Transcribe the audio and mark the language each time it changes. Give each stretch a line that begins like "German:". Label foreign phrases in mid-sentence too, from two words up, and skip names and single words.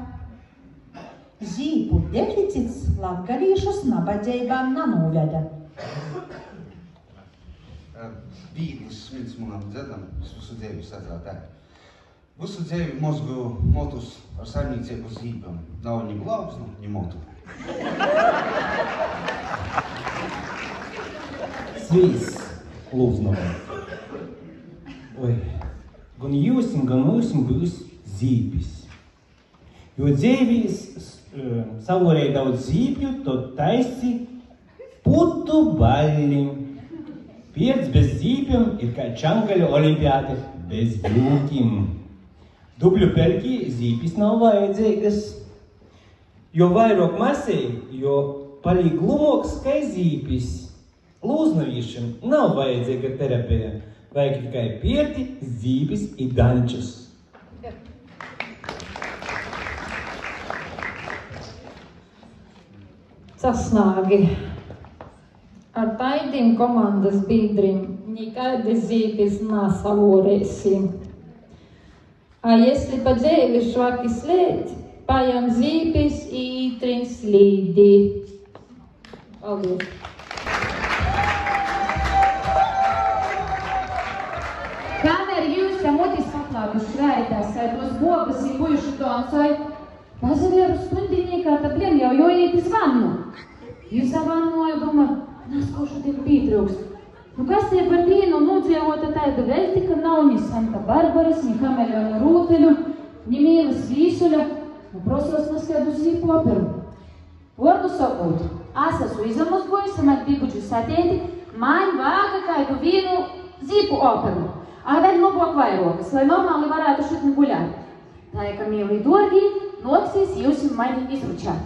Latgalian: Zīpu deficits latgalīšus nabadzeibā nanūveda. Vīglis smids manam dzedam, es visu dzēvi satrātē. Visu dzēvi mozgu motus ar saimniecību zīpēm. Nav ni glābsnu, ni motu. Svīs, Lūznova. Oi, gan jūsim, gan mūsim būs zīpis. Jo dzēvīs savorēja daudz zīpju, to taisi putu baļļi. Pierts bez zīpjum ir kā čangaļu olimpiāte bez jūkim. Dubļu pelkī zīpis nav vajadzīgas. Jo vairāk masei, jo palīk glumoks kā zīpis. Lūznavīšiem nav vajadzīga terapija. Vajag tikai pierti, zīpis i dančus. Sasnāgi. Ar taidim komandas biedrim nikādi zīpis nasavorēsim. A если pa dzēvi švaki slēt, pajam zīpis i ītrin slīdi. Paldies! Kamēr jūs tam mutis paklākuši vērtās, tos bobas ir bujuši donsoj, pazavieru stundinīkā, tad vien jau jojīt iz vannu. Jūs savannoja, domā, naskaušu tik pītrūks. Nu kas tie par dīnu nūdzievota tāda veltika nav ni Santa Barbaras, ni Kameleona rūteļu, ni Mīlas vīsuļa, nu prosos naskaidu zīpu operu. Vordu sakūt, es esmu izamozgojusi, man dibuģu satēti, man vāga kaidu vīnu zīpu operu. A vēl labāk vairokas, lai normāli varētu šitni guļāt. Tā ir, ka mīlī dorgi, noksīs jūs mani izručāt.